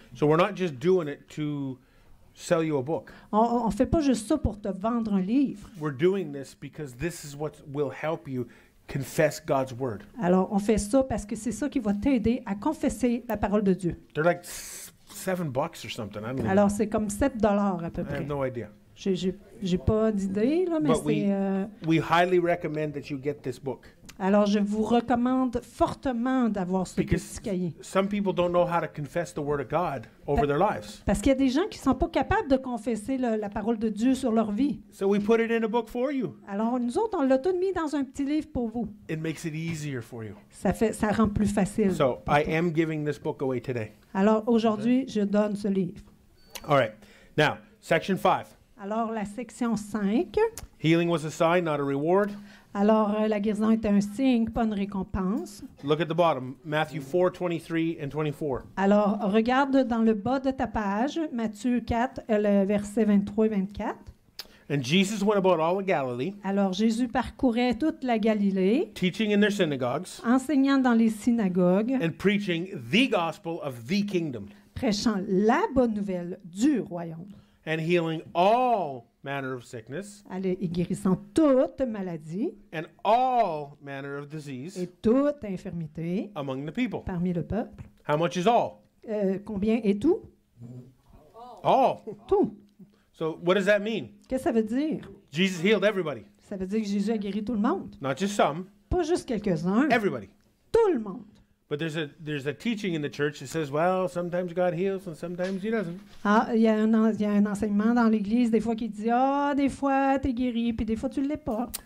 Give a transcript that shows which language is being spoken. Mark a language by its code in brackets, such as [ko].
[en] So we're not just doing it to sell you a book. [fr] On ne fait pas juste ça pour te vendre un livre. [en] We're doing this because this is what will help you confess God's word. [fr] Alors, on fait ça parce que c'est ça qui va t'aider à confesser la parole de Dieu. [en] They're like $7 or something. I don't know. [fr] Alors, c'est comme 7 $ à peu [en] I [fr] près. [en] have no idea. [fr] J'ai pas d'idée, là, mais [en] But [fr] c'est... [en] we highly recommend that you get this book. [fr] Alors, je vous recommande fortement d'avoir ce [en] Because [fr] petit cahier. [en] some people don't know how to confess the word of God over their lives. [fr] Parce qu'il y a des gens qui ne sont pas capables de confesser la parole de Dieu sur leur vie. [en] So we put it in a book for you. [fr] Alors, nous autres, on l'a tout mis dans un petit livre pour vous. [en] It makes it easier for you. [fr] Ça rend plus facile. [en] So I am giving this book away today. [fr] Alors, aujourd'hui, je donne ce livre. [en] All right. Now, section 5. [fr] Alors, la section 5. [en] Healing was a sign, not a reward. [fr] Alors, la guérison était un signe, pas une récompense. [en] Look at the bottom, Matthew 4:23 and 24. [fr] Alors, regarde dans le bas de ta page, Matthieu 4, le verset 23 et 24. [en] And Jesus went about all of Galilee, [fr] Alors, Jésus parcourait toute la Galilée, [en] teaching in their synagogues [fr] enseignant dans les synagogues, [en] and preaching the gospel of the kingdom, [fr] prêchant la bonne nouvelle du royaume, [en] and healing all manner of sickness [fr] et guérissant toute maladie [en] and all manner of [fr] et [en] disease [fr] toute infirmité [en] among the people. [fr] parmi le peuple. [en] How much is all? [fr] Combien est tout? [en] All. [fr] Tout. [en] So what does that mean? [fr] Qu'est-ce que ça veut dire? [en] Jesus healed everybody, [fr] Ça veut dire que Jésus a guéri tout le monde. [en] not just some, [fr] Pas juste quelques-uns, [en] everybody. [fr] tout le monde. [en] But there's a teaching in the church that says, well, sometimes God heals and sometimes he doesn't. [fr] Ah, il y a un enseignement dans l'Église, des fois, qui dit « Ah, des fois, tu es guéri, puis des fois, tu ne l'es pas.